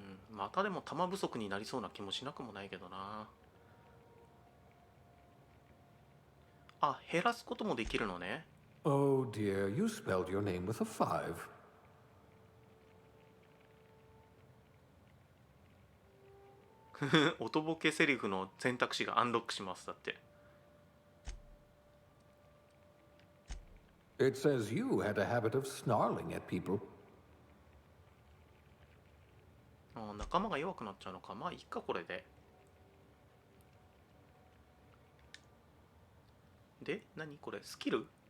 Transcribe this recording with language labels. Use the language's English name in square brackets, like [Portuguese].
[Japanese] またでも弾不足になりそうな気もしなくもないけどな。あ、減らすこともできるのね。 [English] Oh dear, you spelled your name with a 5. [Japanese] 音ボケセリフの選択肢がアンロックします。だって。 [English] It says you had a habit of snarling at people. [Japanese] あ、仲間が弱くなっちゃうのか。まあいいか、これで。で、何これ、スキル？